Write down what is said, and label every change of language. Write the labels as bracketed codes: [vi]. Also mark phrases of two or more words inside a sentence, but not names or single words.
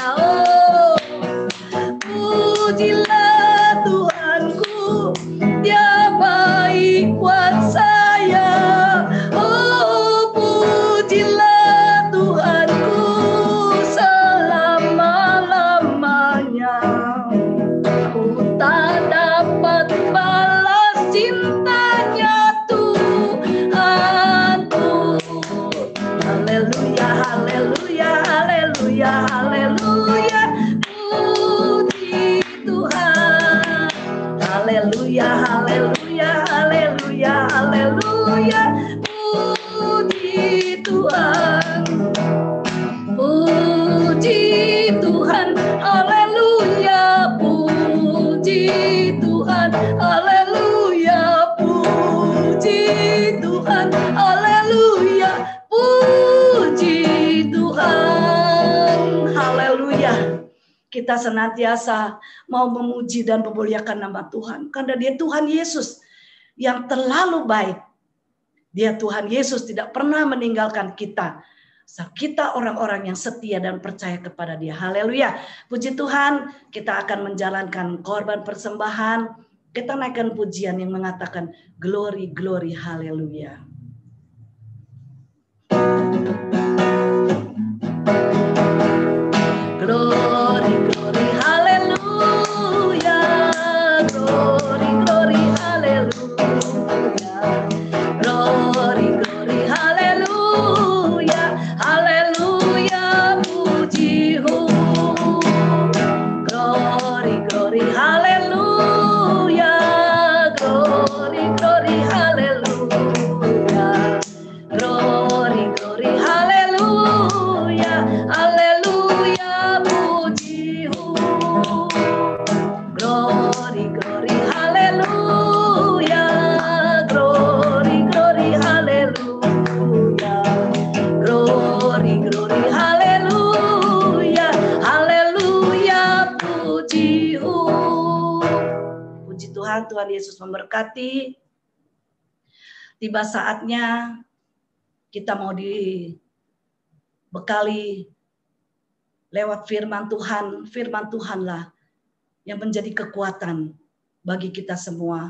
[id] Oh, pujilah Tuhanku, Dia baik buat saya. Oh, pujilah Tuhanku selama-lamanya. Ku tak dapat balas cintanya Tuhanku. Haleluya, haleluya, haleluya, haleluya. Puji Tuhan. Haleluya, haleluya, haleluya, haleluya. Puji Tuhan. Puji Tuhan. Haleluya, puji Tuhan. Haleluya, puji Tuhan. Haleluya, puji Tuhan. Haleluya. Kita senantiasa mau memuji dan memuliakan nama Tuhan. Karena Dia Tuhan Yesus yang terlalu baik. Dia Tuhan Yesus tidak pernah meninggalkan kita. Kita orang-orang yang setia dan percaya kepada Dia. Haleluya. Puji Tuhan, kita akan menjalankan korban persembahan. Kita naikkan pujian yang mengatakan [en] glory, glory, [id] haleluya. [en] Glory, glory, hallelujah. Glory, glory, hallelujah. Glory, glory, hallelujah. [id] Hallelujah, puji-Mu. [en] Glory, glory, hallelujah. Glory, glory, hallelujah. Glory, glory, hallelujah. [id] Hallelujah, puji-Mu. [en] Glory, glory, hallelujah. Glory, glory, hallelujah. Glory, glory, hallelujah. [id] Hallelujah, puji-Mu. Puji Tuhan, Tuhan Yesus memberkati. Tiba saatnya kita mau dibekali lewat firman Tuhan. Firman Tuhanlah yang menjadi kekuatan bagi kita semua.